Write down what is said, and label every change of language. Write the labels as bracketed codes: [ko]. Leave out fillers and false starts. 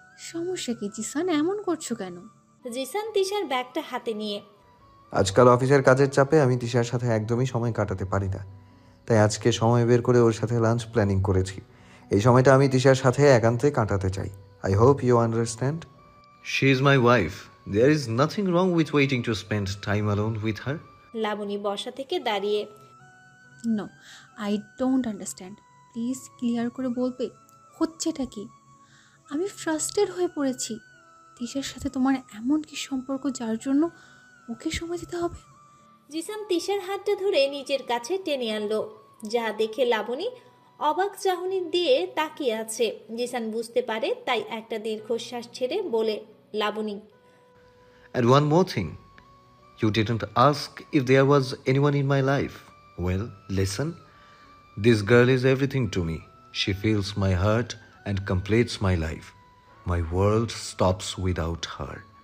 [bn] সমস্যা কি জিসান, এমন করছো কেন? জিসান তিশার ব্যাগটা হাতে নিয়ে, আজকাল অফিসের কাজের চাপে আমি তিশার সাথে একদমই সময় কাটাতে পারি না, তাই আজকে সময় বের করে ওর সাথে লাঞ্চ প্ল্যানিং করেছি। এই সময়টা আমি তিশার সাথে একান্তে কাটাতে চাই। [en] I hope you understand. She is my wife. There is nothing wrong with waiting to spend time alone with her. [bn] Laboni বসা থেকে দাঁড়িয়ে, [en] No, I don't understand. Please clear [bn] করে বলবে হচ্ছেটা কি? আমি ফ্রাস্ট্রেটেড হয়ে পড়েছি। তিশার সাথে তোমার এমন কি সম্পর্ক যার জন্য ওকে সময় দিতে হবে? জিসান তিশার হাতটা ধরে নিজের কাছে টেনে আনলো, যা দেখে লাবণী অবাক চাহনি দিয়ে তাকিয়ে আছে। জিসান বুঝতে পারে, তাই একটা দীর্ঘশ্বাস ছেড়ে বলে, Laboni. [en] And one more thing. You didn't ask if there was anyone in my life. Well, listen. This girl is everything to me. She fills my heart and completes my life. My world stops without her.